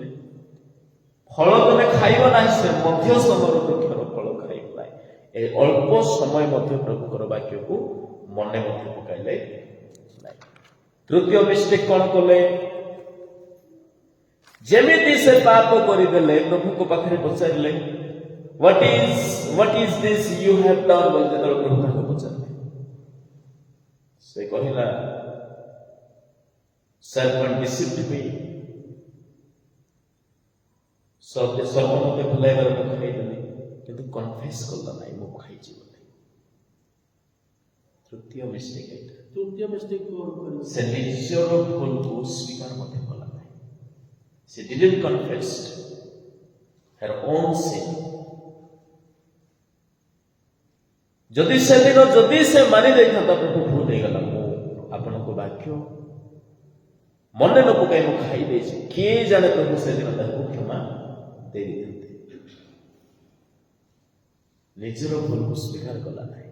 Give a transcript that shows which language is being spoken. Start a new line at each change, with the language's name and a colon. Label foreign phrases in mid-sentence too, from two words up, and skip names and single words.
Odia: ଫଳ ତମେ ଖାଇବ ନାହିଁ, ସେ ମଧ୍ୟ ସମର ବୃକ୍ଷର ଫଳ ଖାଇବ ନାହିଁ। ଏ ଅଳ୍ପ ସମୟ ମଧ୍ୟ ପ୍ରଭୁଙ୍କର ବାକ୍ୟକୁ ମନେ ମଧ୍ୟ ପକାଇଲେ ନାହିଁ। ତୃତୀୟ ମିଷ୍ଟେକ୍ କଣ କଲେ? ଯେମିତି ସେ ପାପ କରିଦେଲେ, ପ୍ରଭୁଙ୍କ ପାଖରେ ପଚାରିଲେ,
English: What is this you have done?
Odia: ବୋଲି ଯେତେବେଳେ ପ୍ରଭୁ ତାଙ୍କୁ ପଚାରିଲେ, ସେ କହିଲା,
English: Serpent deceived me.
Odia: ସର୍ପ ମୋତେ ଭୁଲାଇବାରେ ମୁଁ ଖାଇଦେଲି, କିନ୍ତୁ କନଫେସ୍ କଲା ନାହିଁ ମୁଁ ଖାଇଛି ବୋଲି। ତୃତୀୟ ମିଷ୍ଟେକ୍ ଏଇଟା। ତୃତୀୟ ମିଷ୍ଟେକ୍ କଣ କରିବ? ସେ ନିଜର ଭୁଲକୁ ସ୍ୱୀକାର ମଧ୍ୟ କଲା ନାହିଁ।
English: ସେ didn't confess her own sin.
Odia: ଯଦି ସେଦିନ ସେ ମାନି ଦେଇଥାନ୍ତା, ପ୍ରଭୁ ଭୁଲ ହେଇଗଲା, ମୁଁ ଆପଣଙ୍କ ବାକ୍ୟ ମନେ ନ ପକାଇ ମୁଁ ଖାଇ ଦେଇଛି, କିଏ ଜାଣେ ପ୍ରଭୁ ସେଦିନ ତାକୁ କ୍ଷମା ଦେଇଥାନ୍ତେ। ନିଜର ଭୁଲକୁ ସ୍ୱୀକାର କଲା ନାହିଁ।